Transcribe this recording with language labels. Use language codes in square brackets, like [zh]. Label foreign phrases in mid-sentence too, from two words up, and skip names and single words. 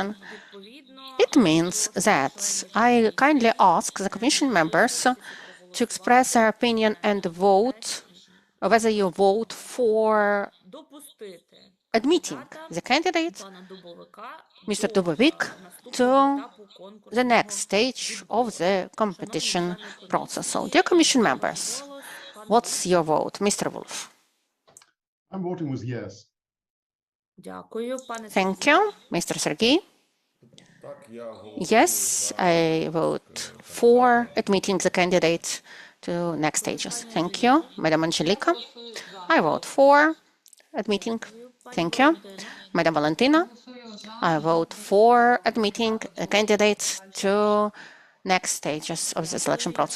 [en] It means that I kindly ask the Commission members to express their opinion and vote whether you vote for admitting the candidate, Mr. Dubovik, to the next stage of the competition process. So, dear Commission members, what's your vote? Mr. Wolf? I'm voting with yes. [uk] Дякую. Пане [en] Thank [uk] Сергію. [en] you. Mr. Sergey? [uk] Так, я голосую [en] Yes, [uk] за [en] I vote for admitting the candidate to next stages. Thank you. Madam Angelica? I vote for admitting. Thank you. Madam Valentina? I vote for admitting a candidate to next stages of the selection process.